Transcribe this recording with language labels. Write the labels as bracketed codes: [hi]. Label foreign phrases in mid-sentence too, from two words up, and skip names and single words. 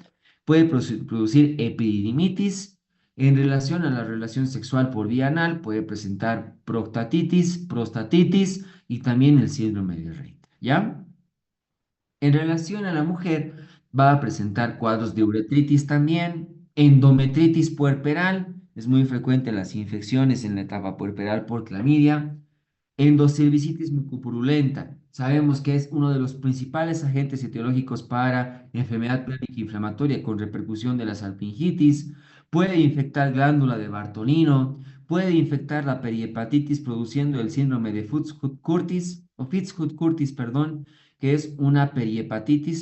[es] Puede producir epididimitis. En relación a la relación sexual por vía anal, puede presentar proctatitis, prostatitis y también el síndrome de Rett, ¿ya? En relación a la mujer, va a presentar cuadros de uretritis también, endometritis puerperal, es muy frecuente las infecciones en la etapa puerperal por clamidia, endocervicitis mucopurulenta. Sabemos que es uno de los principales agentes etiológicos para enfermedad pélvica inflamatoria con repercusión de la salpingitis. Puede infectar glándula de Bartolino, puede infectar la perihepatitis produciendo el síndrome de Fitzhugh-Curtis, perdón, que es una perihepatitis.